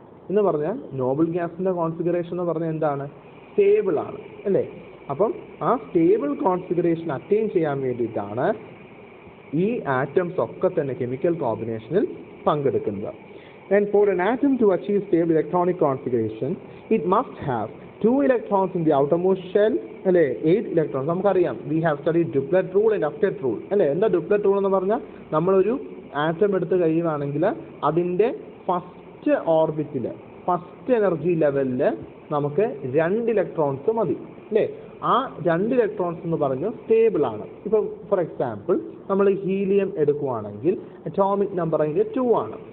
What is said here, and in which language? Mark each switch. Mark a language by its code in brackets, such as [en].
[ml] എന്ന് പറഞ്ഞാൽ നോബിൾ ഗ്യാസിന്റെ കോൺഫിഗറേഷൻ എന്ന് പറഞ്ഞാൽ എന്താണ്, സ്റ്റേബിൾ ആണ് അല്ലേ. അപ്പം ആ സ്റ്റേബിൾ കോൺഫിഗറേഷൻ അറ്റൈൻ ചെയ്യാൻ വേണ്ടിയിട്ടാണ് ഈ ആറ്റംസ് ഒക്കെ തന്നെ കെമിക്കൽ കോമ്പിനേഷനിൽ പങ്കെടുക്കുന്നത്. [en] And for an atom to achieve stable electronic configuration, it must have 2 electrons in the outermost shell, [ml] അല്ലേ, [en] 8 electrons. [ml] നമുക്കറിയാം, [en] we have studied duplet rule and octet rule, [ml] അല്ലേ. എന്താ duplet rule എന്ന് പറഞ്ഞാൽ, നമ്മളൊരു ആറ്റം എടുത്ത് കഴിയുകയാണെങ്കിൽ അതിൻ്റെ ഫസ്റ്റ് ഓർബിറ്റിൽ ഫസ്റ്റ് എനർജി ലെവലിൽ നമുക്ക് 2 ഇലക്ട്രോൺസ് മതി അല്ലേ. ആ 2 ഇലക്ട്രോൺസ് എന്ന് പറഞ്ഞ് സ്റ്റേബിൾ ആണ്. ഇപ്പോൾ ഫോർ എക്സാമ്പിൾ നമ്മൾ ഹീലിയം എടുക്കുകയാണെങ്കിൽ അറ്റോമിക് നമ്പർ അതിൻ്റെ 2 ആണ്.